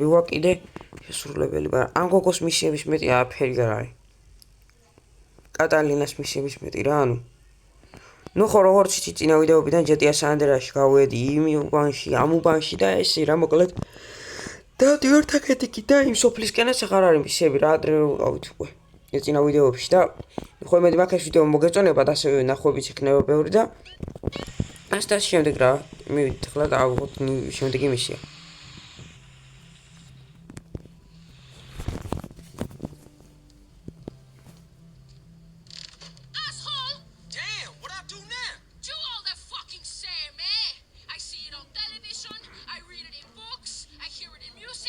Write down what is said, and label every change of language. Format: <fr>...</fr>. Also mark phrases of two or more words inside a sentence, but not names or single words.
<ka>ვარ კიდე შესრულებელი მაგრამ ამ გოგოს მისიების მეტი არაფერი არ არის კატალინას მისიების მეტი რა ნუ ხო როგორც იცი წინა ვიდეოებიდან GTA San Andreas-ში გავედი იმ უბანში ამ უბანში და ესე რა მოკლედ და დივერტაკეთიკი და იმ სოფლისკენაც აღარ არის მისიები რა ადრე ვიყავით უკვე ეს წინა ვიდეოებში და ხო იმედი მაქვს ეს ვიდეო მოგეწონება და ასევე ნახვებიც იქნება ბევრი და ასე შემდეგ რა მივიდით ახლა და ავიღოთ შემდეგი მისია</ka> <en>Asshole! Damn, what I do now? Do all the fucking same, eh? I see it on television, I read it in books, I hear it in music.</en>